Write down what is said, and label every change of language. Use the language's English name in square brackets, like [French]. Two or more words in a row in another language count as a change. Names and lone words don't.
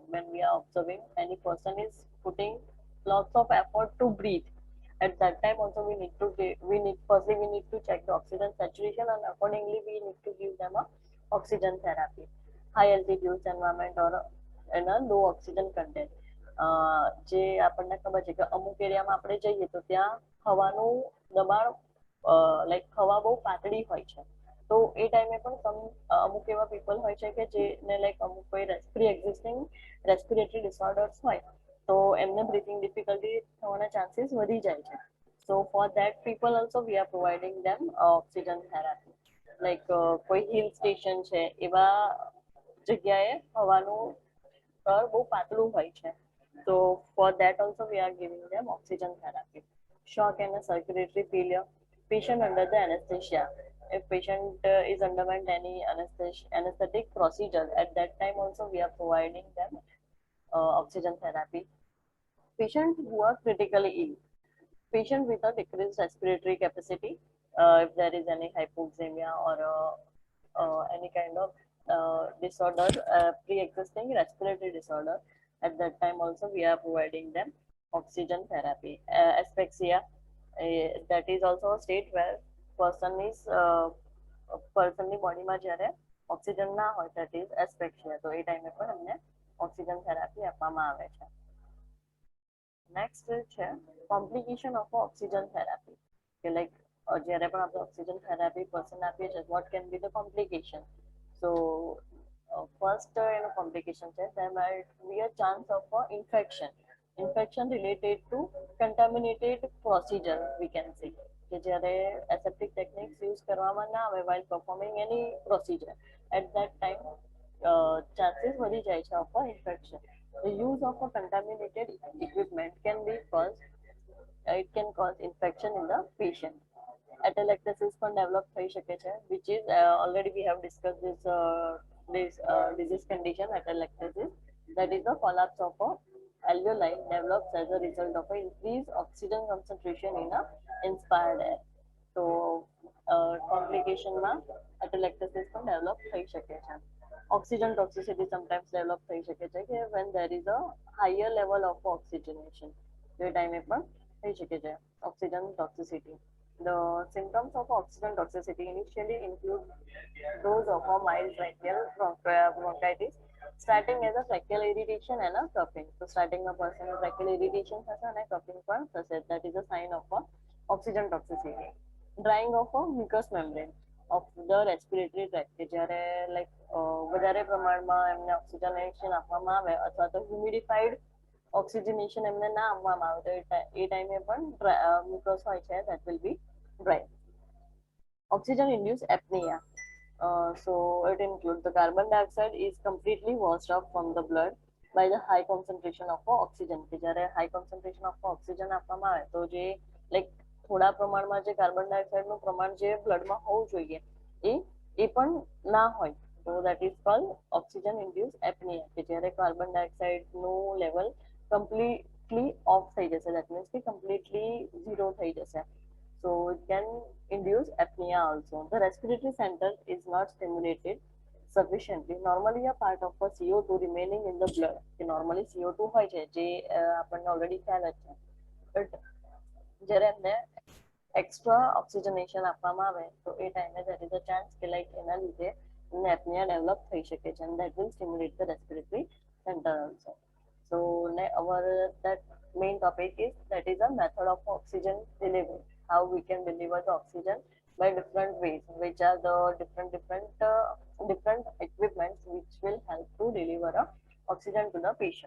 [English] When we are observing any person is putting lots of effort to breathe, at that time also we need to check the oxygen saturation, and accordingly we need to give them a oxygen therapy. High altitude environment or in a low oxygen content. [Gujarati] જે આપણને ખબર છે કે અમુક એરિયામાં આપણે જઈએ તો ત્યાં હવાનું દબાણ લાઈક હવા બહુ પાતળી હોય છે, તો એ ટાઈમે પણ અમુક એવા પીપલ હોય છે કે જેને લાઈક અમુક કોઈ [English] pre-existing respiratory disorders [Gujarati] હોય, તો એમને [English] breathing difficulty [Gujarati] થવાના ચાન્સીસ વધી જાય છે. [English] So for that people also we are providing them oxygen therapy. [Gujarati] લાઈક કોઈ [English] hill station [Gujarati] છે એવા જગ્યાએ હવાનું સ્તર બહુ પાતળું હોય છે. [English] So for that also we are giving them oxygen therapy. Shock and circulatory failure. Patient under the anesthesia. If patient is underwent any anesthetic procedure, at that time also we are providing them oxygen therapy. Patient who are critically ill. Patient with a decreased respiratory capacity, if there is any hypoxemia or any kind of disorder, pre-existing respiratory disorder, at that time also we are providing them oxygen therapy. Asphyxia, that is also a state where personની [Gujarati] બોડીમાં જ્યારે ઓક્સિજન ના હોય, [English] that is asphyxia. [Gujarati] તો એ ટાઈમે પણ અમને [English] oxygen therapy [Gujarati] આપવામાં આવે છે. નેક્સ્ટ છે [English] complication of oxygen therapy, [Gujarati] કે લાઈક જ્યારે પણ આપણે [English] oxygen therapy person [Gujarati] આપીએ છીએ, [English] what can be the complication? So first complication છે, there might be a chance of infection related to contaminated procedure, we can say, [Gujarati] કે જ્યારે [English] aseptic techniques use [Gujarati] કરવામાં ના આવે [English] while performing any procedure, at that time chances [Gujarati] વધી જાય છે [English] of infection. The use of a contaminated equipment can cause infection in the patient. [Gujarati] atelectasis પણ ડેવલપ થઈ શકે છે, [English] which is already we have discussed this disease condition atelectasis, that is the collapse of a alveoli develops as a result of a increased oxygen concentration in a inspired air. [Gujarati] So કોમ્પ્લિકેશનમાં atelectasis પણ ડેવલપ થઈ શકે છે. [English] oxygen toxicity sometimes develop [Gujarati] થઈ શકે છે કે [English] when there is a higher level of oxygenation, [Gujarati] એ ટાઈમે પણ થઈ શકે છે [English] oxygen toxicity. The symptoms of oxygen toxicity initially include those of a mild tracheal bronchitis, starting as a tracheal irritation and a coughing. So starting a person with tracheal irritation [Gujarati] થશે અને [English] coughing [Gujarati] પણ થશે. [English] That is a sign of a oxygen toxicity. Drying of a mucous membrane of the respiratory tract, [Gujarati] કે જ્યારે લાઈક વધારે પ્રમાણમાં એમને ઓક્સિજનેશન આપવામાં આવે અથવા તો [English] humidified oxygenation [Gujarati] એમને ના આપવામાં આવે તો એ ટાઈમે પણ મ્યુકસ હોય છે, [English] that will be dry. Oxygen induced apnea. So it includes the carbon dioxide is completely washed off from the blood by the high concentration of oxygen. [Gujarati] કે જ્યારે [English] high concentration of oxygen [Gujarati] આપવામાં આવે તો જે લાઈક થોડા પ્રમાણમાં જે કાર્બન ડાયોક્સાઇડનું પ્રમાણ જે બ્લડમાં હોવું જોઈએ એ પણ ના હોય, તો [English] that is called oxygen induced apnea, [Gujarati] કે જ્યારે [English] carbon dioxideનું level completely off [Gujarati] થઈ જશે, [English] that means કે completely zero [Gujarati] થઈ જશે. [English] So it can induce apnea also. The respiratory center is not stimulated sufficiently. Normally a part of a CO2 remaining in the blood. [Gujarati] Normally CO2 હોય છે જે આપણને already ખ્યાલ જ છે, but જ્યારે એમને [English] extra oxygenation [Gujarati] આપવામાં આવે તો એ ટાઈમે [English] there is a chance [Gujarati] કે લાઈક એના લીધે એમને [English] apnea develop [Gujarati] થઈ શકે છે, [English] and that will stimulate the respiratory center also. So our that main topic is that is a method of oxygen delivery, how we can deliver the oxygen by different ways, which are the different equipments which will help to deliver a oxygen to the patient.